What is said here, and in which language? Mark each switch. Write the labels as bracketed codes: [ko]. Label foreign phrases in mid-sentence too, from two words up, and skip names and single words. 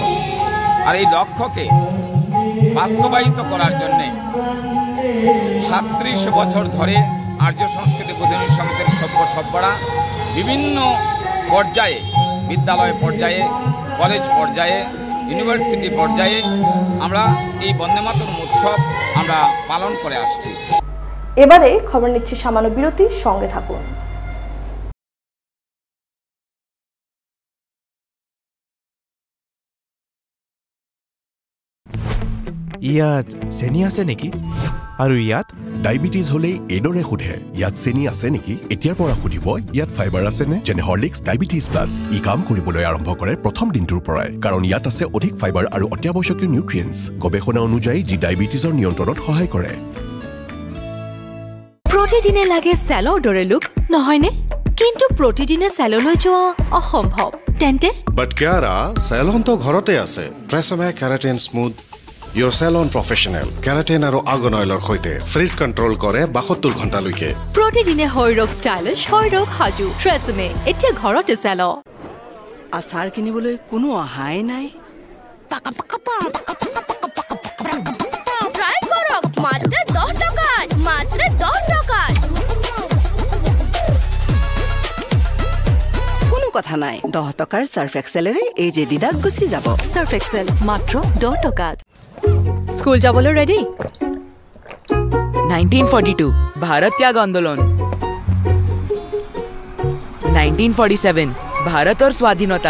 [bn] আর এই লক্ষ্যকে বাস্তবায়িত করার জন্যে ৩৭ বছর ধরে আর্য সংস্কৃতি বোধনী সমিতির সভ্যরা বিভিন্ন পর্যায়ে, বিদ্যালয় পর্যায়ে, কলেজ পর্যায়ে, ইউনিভার্সিটি পর্যায়ে আমরা এই বন্দে মাতরম উৎসব আমরা পালন করে আসছি। এবারে খবর নিচ্ছি সামান্য বিরতি, সঙ্গে থাকুন। [as] ইয়াত চেনি আছে নেকি? আৰু ইয়াত ডায়েবেটিছ হলে এইদৰে সোধে, ইয়াত চেনি আছে নেকি? এতিয়াৰ পৰা সুধিব ইয়াত ফাইবাৰ আছে নে? যেনে হৰলিক্স ডায়েবেটিছ প্লাছ। ই কাম কৰিবলৈ আৰম্ভ কৰে প্ৰথম দিনটোৰ পৰাই, কাৰণ ইয়াত আছে অধিক ফাইবাৰ আৰু অত্যাৱশ্যকীয় নিউট্ৰিয়েণ্টছ, গৱেষণা অনুযায়ী যি ডায়েবেটিছৰ নিয়ন্ত্ৰণত সহায় কৰে। প্ৰতিদিনে লাগে চেলৰ দৰে লুক, নহয়নে? কিন্তু প্ৰতিদিনে চেললৈ যোৱা অসম্ভৱ। তেন্তে বাট কিয়াৰা চেলন তো ঘৰতে আছে। ট্ৰেছমে কেৰাটিন স্মুথ [en] Your salon professional [as] কেৰাটিন আৰু আৰ্গন অইলৰ সৈতে [en] frizz control [as] কৰে 72 ঘণ্টালৈকে। প্ৰতিদিনে হৈৰক ষ্টাইলিছ, হৈৰক সাজু। ট্ৰেছমে এতিয়া ঘৰতে চেল। আচাৰ কিনিবলৈ কোনো অহাই নাই। ট্রাই করক মাত্র 10 টাকা, মাত্র 10 টাকা। কোনো কথা নাই, 10 টকাৰ সার্ফ এক্সেলেৰে এই যে দিদাক গুচি যাব। সার্ফ এক্সেল মাত্ৰ 10 টকাত। স্কুল যাবলৈ ৰেডি? 1942 ভাৰত ত্যাগ আন্দোলন, 1947 ভাৰতৰ স্বাধীনতা।